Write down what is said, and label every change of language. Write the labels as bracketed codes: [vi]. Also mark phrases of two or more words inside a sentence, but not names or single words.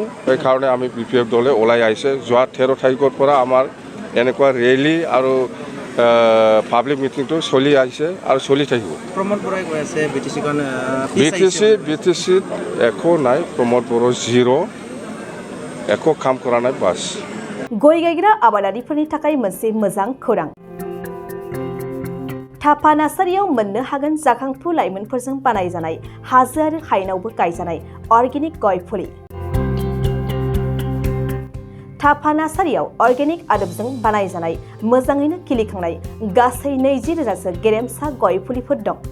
[as] সেইকাৰণে আমি BPF দলে ওলাই আহিছে। যোৱা 13 তাৰিখৰ পৰা আমাৰ এনেকুৱা ৰেলী আৰু পাব্লিক মিটিংটো চলি আহিছে আৰু চলি থাকিব। প্ৰমোদ বৰাই কৈ আছে BTCত একো নাই। প্ৰমোদ বড়ো জিৰ' একো কাম কৰা নাই। বাছ [brx] गय गायग्रा आबादारिफोरनि थाखाय मोनसे मोजां खौरां। थापा नार्सारियाव मोननो हागोन जाखांफु लाइमोनफोरजों बानायजानाय हाजो आरो हायेनावबो गायजानाय अर्गेनिक गय फुलि। थापा नार्सारियाव अर्गेनिक आदबजों बानायजानाय मोजाङैनो खिलिखांनाय गासै 20,000सो गेरेमसा गय फुलिफोर दं।